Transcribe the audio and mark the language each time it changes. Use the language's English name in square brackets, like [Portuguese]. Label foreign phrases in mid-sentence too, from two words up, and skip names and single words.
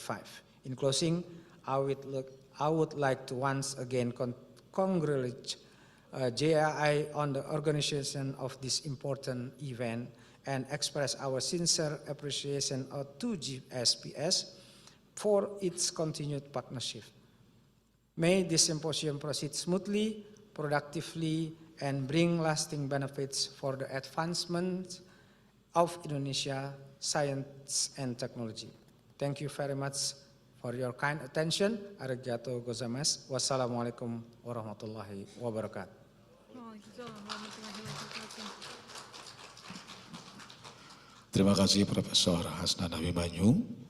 [English] In closing, I would like to once again congratulate JAAI on the organization of this important event and express our sincere appreciation to JSPS for its continued partnership. May this symposium proceed smoothly, productively, and bring lasting benefits for the advancement of Indonesia science and technology. Thank you very much for your kind attention. [Japanese] ありがとうございます. [Arabic] والسلام عليكم ورحمة الله وبركاته. [Indonesian] Terima kasih Profesor Hasnan Abimanyu.